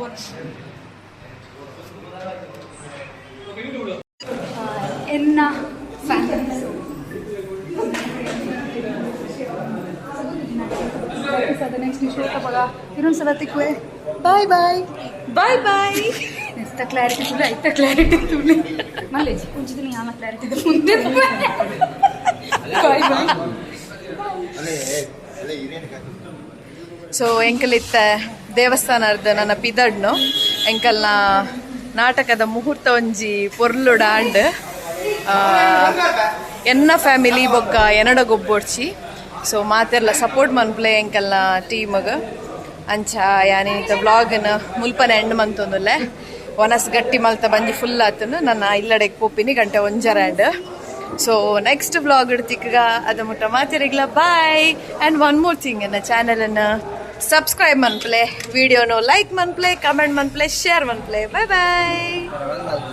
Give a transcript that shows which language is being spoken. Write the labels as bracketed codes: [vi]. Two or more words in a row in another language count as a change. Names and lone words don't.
[tcy] ಎನ್ನ ಫ್ಯಾಮಿಲಿ ನೆಕ್ಸ್ಟ್ ಶೋಕ ಇನ್ನೊಂದ್ಸಲ ತಿಕ್ವೆ ಬಾಯ್ ಬಾಯ್ ಬಾಯ್ ಬಾಯ್ [te] ఎంత క్లారిటీ చూడు అయితే క్లారిటీ చూడు మళ్ళీ కొంచెం నేను ఆ క్లారిటీ ముందే [en] bye bye [tcy] ಸೊ ಎಂಕಲಿತ್ತ ದೇವಸ್ಥಾನದ ನನ್ನ ಪಿದಡ್ನು ಎಂಕಲ್ನ ನಾಟಕದ ಮುಹೂರ್ತ ಒಂಜಿ ಪೊರ್ಲುಡ ಅಂಡ್ ಎನ್ನ ಫ್ಯಾಮಿಲಿ ಬೊಕ್ಕ ಎನ್ನಡ ಗೊಬ್ಬೊಡ್ಚಿ ಸೊ ಮಾತೆಲ್ಲ ಸಪೋರ್ಟ್ ಮನ್ಪ್ಲೆ ಎಂಕಲ್ನ ಟೀಮ್ಗೆ ಅಂಚ ಯಾನೇನಿತ ವ್ಲಾಗ್ನ ಮುಲ್ಪನೆ ಎಂಡ್ ಮಂತೊಂದುಲ್ಲೆ ಒನಸ್ ಗಟ್ಟಿ ಮಲ್ತ ಬಂಜಿ ಫುಲ್ ಆತನು ನನ್ನ ಇಲ್ಲಡೆಗೆ ಪೋಪಿನಿ ಗಂಟೆ ಒಂಜರ ಸೊ [en] next vlog [tcy] ಇಡ್ತಿಕ್ಕ ಅದ ಮುಟ್ಟ ಮಾತಿರಿಗ್ಲ ಬಾಯ್. [en] and one more thing [tcy] ನನ್ನ ಚಾನಲನ್ನು ಸಬ್ಸ್ಕ್ರೈಬ್ ಮನ್ಪ್ಲೆ, ವಿಡಿಯೋನು ಲೈಕ್ ಮನ್ಪ್ಲೆ, ಕಮೆಂಟ್ ಮನ್ಪ್ಲೆ, ಶೇರ್ ಮನ್ಪ್ಲೆ. [en] bye bye.